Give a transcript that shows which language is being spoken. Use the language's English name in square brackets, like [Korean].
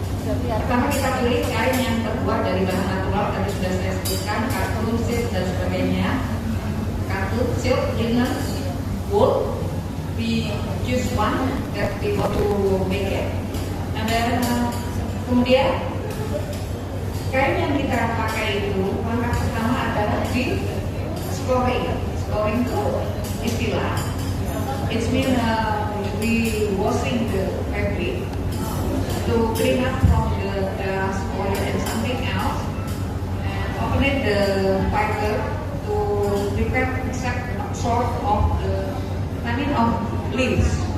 [Indonesian] Pertama kita pilih kain yang terbuat dari bahan natural, tadi sudah saya sebutkan, katun, silk dan sebagainya. Katun, silk, linen, wool. [English] We choose one that we want to make it. And then [Indonesian] kemudian kain yang kita pakai itu langkah pertama adalah di scoring. Scoring itu istilah. [English] It means we washing the fabric to clean up from the dust, oil and something else, and open the fiber to prepare exact sort of the tannin of leaves.